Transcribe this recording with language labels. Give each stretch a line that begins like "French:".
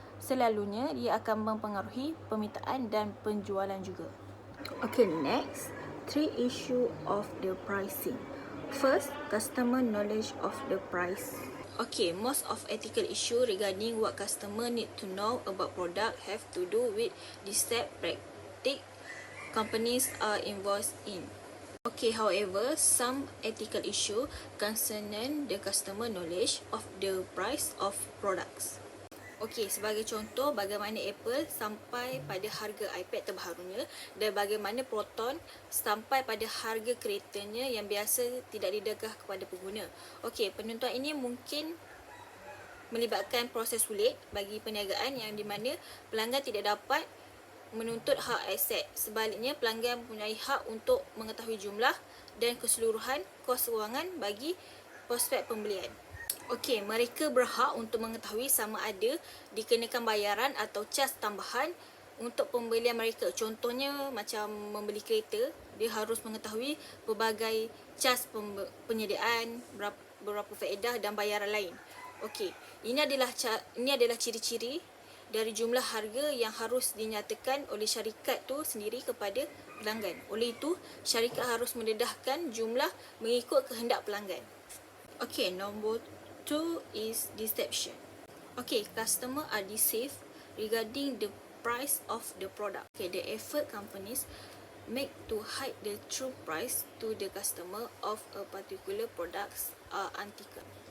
Malay: Selalunya ia akan mempengaruhi permintaan dan penjualan juga.
English: Okay, next, three issue of the pricing. First, customer knowledge of the price. Okay, most of ethical issue regarding what customer need to know about product have to do with deceptive practice companies are involved in. Okay, however, some ethical issue concerning the customer knowledge of the price of products.
Malay: Okey, sebagai contoh bagaimana Apple sampai pada harga iPad terbarunya dan bagaimana Proton sampai pada harga keretanya yang biasa tidak didegah kepada pengguna. Okey, penentuan ini mungkin melibatkan proses sulit bagi perniagaan yang di mana pelanggan tidak dapat menuntut hak aset. Sebaliknya, pelanggan mempunyai hak untuk mengetahui jumlah dan keseluruhan kos kewangan bagi prospek pembelian. Okey, mereka berhak untuk mengetahui sama ada dikenakan bayaran atau cas tambahan untuk pembelian mereka. Contohnya macam membeli kereta, dia harus mengetahui pelbagai cas penyediaan, berapa faedah dan bayaran lain. Okey, ini adalah ciri-ciri dari jumlah harga yang harus dinyatakan oleh syarikat tu sendiri kepada pelanggan. Oleh itu, syarikat harus mendedahkan jumlah mengikut kehendak pelanggan.
English: Okay, nombor 2 is deception. Okay, customer are deceived regarding the price of the product. Okay, the effort companies make to hide the true price to the customer of a particular products are unethical.